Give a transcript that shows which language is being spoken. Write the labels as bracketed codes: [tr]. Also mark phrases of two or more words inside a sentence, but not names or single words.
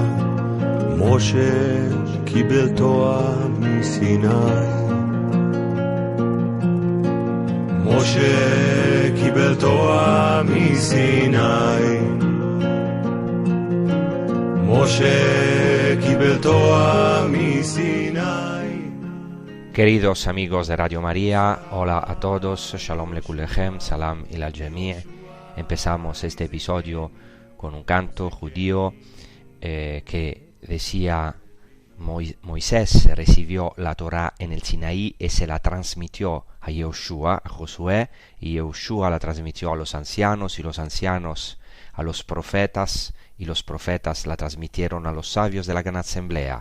[he] משה קיבל תורה מסיני, משה קיבל תורה מסיני, משה קיבל תורה מסיני. [es] Queridos amigos de Radio María, hola a todos, [he] שלום לכולכם, [ar] سلام إلى الجميع'. [es] Empezamos este episodio con un canto judío que decía: Moisés recibió la Torá en el Sinaí y se la transmitió a Yehoshua, a Josué, y Yehoshua la transmitió a los ancianos, y los ancianos a los profetas, y los profetas la transmitieron a los sabios de la gran asamblea.